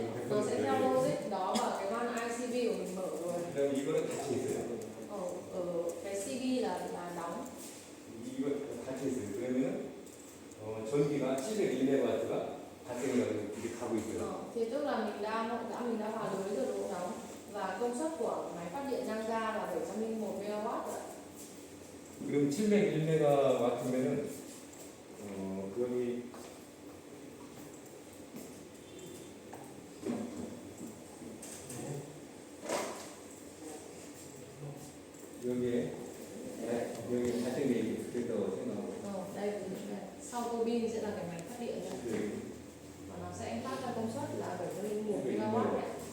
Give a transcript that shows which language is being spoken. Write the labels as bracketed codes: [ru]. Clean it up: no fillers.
[vi] Nó sẽ theo logic đó và cái van ICV của mình mở rồi. [ko] 그다음에 이거는 닫혀 있어요. [vi] Ở cái CV là đóng. [ko] 이거 닫혀 있어요. 그러면은 전기가 701MW가 발생을 하고 이렇게 가고 있어요. [vi] Thì tức là mình đã vào lưới rồi đúng không? Và công suất của máy phát điện năng ga là 701 MW rồi. [ko] 그럼 701MW면은 여기 여기에 여기 발생돼 있다고 생각하고 [vi] Đây sau tua bin sẽ là cái máy phát điện này. [ko] 여기 [vi] Và nó sẽ phát ra công suất là 701 MW này.